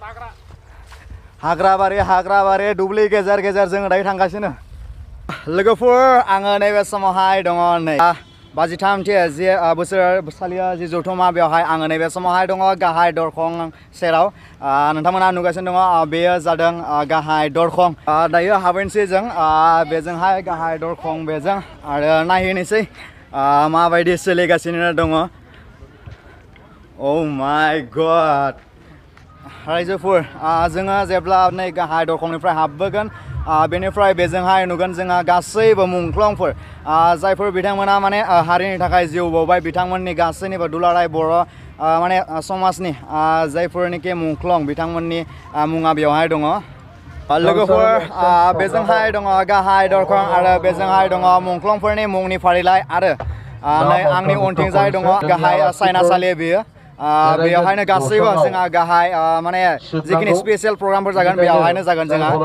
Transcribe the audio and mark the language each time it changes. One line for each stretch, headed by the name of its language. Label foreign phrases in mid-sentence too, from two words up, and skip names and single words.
Bodo: हाग्राबारि दुब्लि गेजेर जोङो दायो थांगासिनो लोगोफोर आङो नैबे समावहाय दङ नै 23थि जे बोसोरसालिया जि जथुमा बेवहाय आङो नैबे समावहाय दङ गाहाय दरखं सेराव नोंथांमोना नुगासिनो दङ बेयो जादों गाहाय दरखं दायो हाबैनोसै जों बेजोंहाय गाहाय दरखं बेजों आरो नायहैनोसै माबायदि सोलिगासिनो दङ
English: Oh my god
Bodo: रायजोफोर जोङो जेब्ला नै गाहाय दरखंनिफ्राय हाबबोगोन बेनिफ्राय बेजोंहाय नुगोन जोंहा गासैबो मुंख्लंफोर जायफोर बिथांमोना माने हारिनि थाखाय जिउ बावबाय बिथांमोननि गासैनिबो दुलाराय बर' माने समाजनि जायफोरनिखि मुंख्लं बिथांमोननि मुङा बेवहाय दङ लोगोफोर बेजोंहाय दङ गाहाय दरखं आरो बेजोंहाय दङ मुंख्लंफोरनि मुंनि फारिलाइ आरो नै आंनि उनथिंजाय दङ गाहाय सायनासालि बेयो बेयावहायनो गासैबो जोंहा गाहाय माने जिखिनि स्पेशल प्रग्रामफोर जागोन बेयावहायनो जागोन जोंहा